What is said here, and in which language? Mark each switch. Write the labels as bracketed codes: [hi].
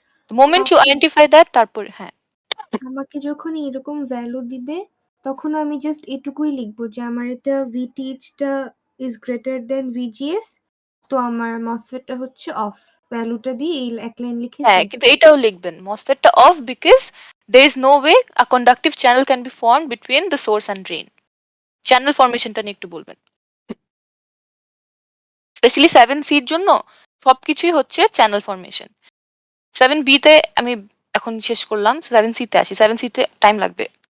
[en] moment you identify that, তারপরে হ্যাঁ [bn] আমাকে যখন এরকম ভ্যালু দিবে তখন আমি জাস্ট এটুকুই লিখবো যে আমার এটা VTH-টা ইজ গ্রেটার দেন VGS, তো আমার মসফেটটা হচ্ছে অফ, ভ্যালুটা দিয়ে এই এক লাইন লিখে হ্যাঁ শেষ। কিন্তু এটাও লিখবেন মসফেটটা of [en] Because there is no way a conductive channel can be formed between the source and drain। [bn] Channel ফরমেশনটা নিয়ে একটু বলবেন, স্পেশালি 7C এর জন্য সবকিছুই হচ্ছে চ্যানেল ফরমেশন। 7B তে আমি এখন শেষ করলাম, 7C তে আসি, 7C তে টাইম লাগবে।